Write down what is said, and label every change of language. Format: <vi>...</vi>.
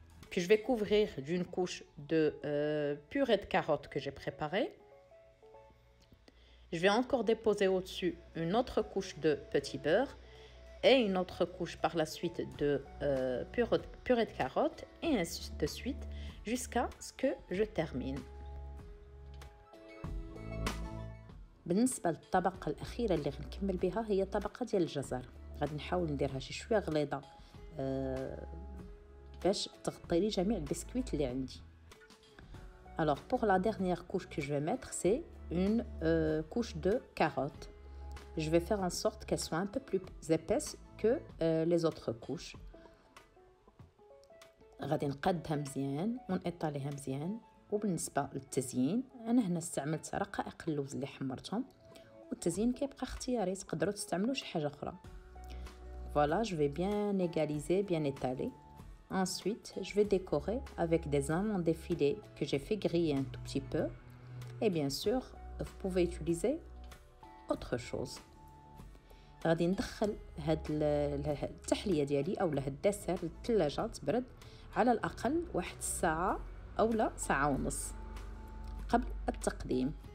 <fr>Puis je vais couvrir d'une couche de purée de carottes que j'ai préparée. Je vais encore déposer au-dessus une autre couche de petit beurre et une autre couche par la suite de purée de carottes et ainsi de suite jusqu'à ce que je termine.</fr> <ar>بالنسبة للطبقة الأخيرة اللي غنكمل بها هي طبقة ديال الجزر. غادي نحاول نديرها شي شوية غليظة باش تغطي لي جميع البسكويت اللي عندي.</ar> <fr>Alors pour la dernière couche que je vais mettre, c'est une couche de carottes. Je vais faire en sorte qu'elle soit un peu plus épaisse que les autres couches.</fr> <ar>غادي نقادها مزيان ونقطعيها مزيان. وبالنسبة للتزيين انا هنا استعملت رقائق اللوز اللي حمرتهم، والتزيين كيبقى اختياري، تقدروا تستعملوا شي حاجة أخرى.</ar> <fr>Voilà, je vais bien égaliser, bien étaler. Ensuite, je vais décorer avec des amandes effilées que j'ai fait griller un tout petit peu. Et bien sûr, vous pouvez utiliser autre chose.</fr> <ar>غادي ندخل هاد التحلية ديالي أولا هاد الدسر للثلاجة تبرد على الأقل واحد الساعة أولا ساعة ونص قبل التقديم.</ar>